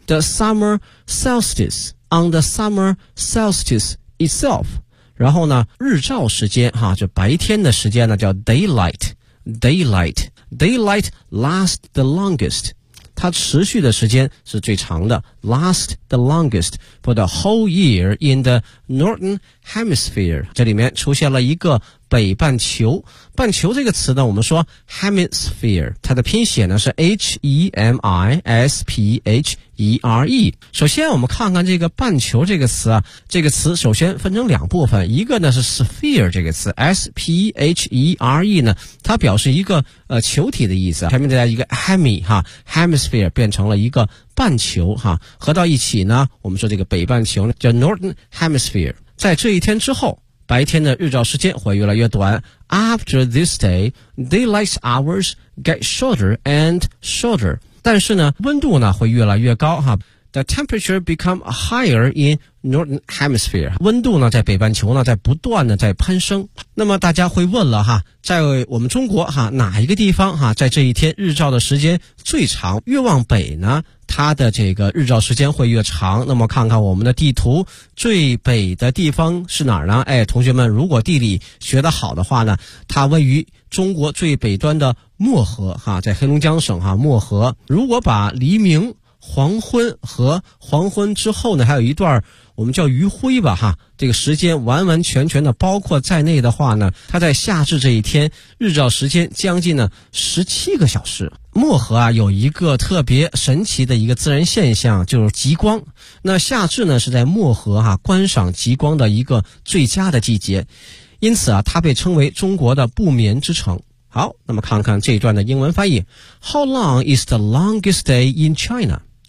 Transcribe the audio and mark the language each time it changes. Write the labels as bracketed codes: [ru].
[en] The summer solstice, on the summer solstice itself, [zh] 然后呢日照时间哈，就白天的时间呢叫 [en] daylight, daylightDaylight lasts the longest. [zh] 它持续的时间是最长的。 [en] Last the longest for the whole year in the northern hemisphere. [zh] 这里面出现了一个北半球。半球这个词呢，我们说 hemisphere, 它的拼写呢是 H-E-M-I-S-P-H-E-R-E。首先我们看看这个半球这个词啊，这个词首先分成两部分，一个呢是 sphere 这个词， S-P-H-E-R-E 呢它表示一个球体的意思，前面再加一个 hemi 哈， hemisphere 变成了一个半球哈，合到一起呢我们说这个北半球呢叫 northern hemisphere。在这一天之后，白天的日照时间会越来越短。 [en] After this day, daylight hours get shorter and shorter. [zh] 但是呢温度呢会越来越高哈。 [en] The temperature become higher in northern hemisphere. [zh] 温度呢在北半球呢在不断的在攀升。那么大家会问了哈，在我们中国哈，哪一个地方哈在这一天日照的时间最长，越往北呢它的这个日照时间会越长。那么看看我们的地图，最北的地方是哪儿呢？哎，同学们如果地理学得好的话呢，它位于中国最北端的漠河哈，在黑龙江省哈，漠河。如果把黎明、黄昏和黄昏之后呢，还有一段我们叫余晖吧哈，这个时间完完全全的包括在内的话呢，它在夏至这一天日照时间将近呢17个小时。漠河啊有一个特别神奇的一个自然现象，就是极光。那夏至呢是在漠河啊观赏极光的一个最佳的季节，因此啊它被称为中国的不眠之城。好，那么看看这一段的英文翻译。 [en] How long is the longest day in China?